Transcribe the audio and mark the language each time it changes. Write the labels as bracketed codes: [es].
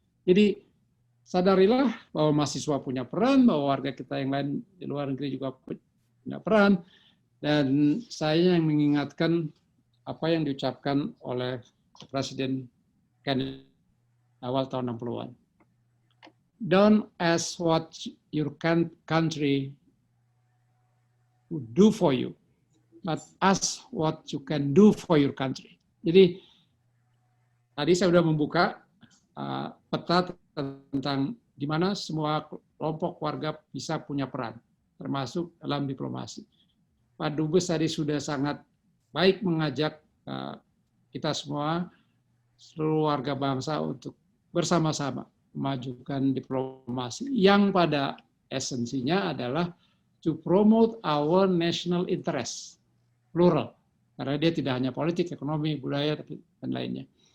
[id] Jadi sadarilah bahwa mahasiswa punya peran, bahwa warga kita yang lain di luar negeri juga punya peran, dan saya yang mengingatkan apa yang diucapkan oleh Presiden Kennedy awal tahun 60-an. [en] Don't ask what your country would do for you, but ask what you can do for your country. [id] Jadi tadi saya sudah membuka peta tentang di mana semua kelompok warga bisa punya peran, termasuk dalam diplomasi. Pak Dubes tadi sudah sangat baik mengajak kita semua, seluruh warga bangsa untuk bersama-sama memajukan diplomasi yang pada esensinya adalah [en] to promote our national interest, [id] plural, karena dia tidak hanya politik, ekonomi, budaya, dan lainnya.